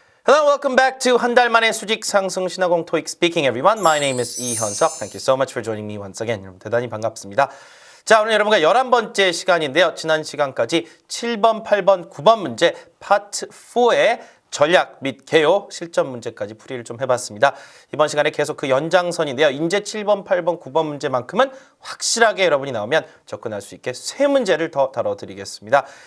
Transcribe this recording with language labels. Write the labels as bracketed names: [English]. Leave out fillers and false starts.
[English] Hello, welcome back to 한 달 만에 수직 상승 신화공 토익 speaking everyone. My name is 이현석. Thank you so much for joining me once again. [Korean] 여러분 대단히 반갑습니다. 자, 오늘 여러분과 11번째 시간인데요. 지난 시간까지 7번, 8번, 9번 문제 파트 4의 전략 및 개요 실전 문제까지 풀이를 좀 해봤습니다. 이번 시간에 계속 그 연장선인데요. 이제 7번, 8번, 9번 문제만큼은 확실하게 여러분이 나오면 접근할 수 있게 세 문제를 더 다뤄드리겠습니다.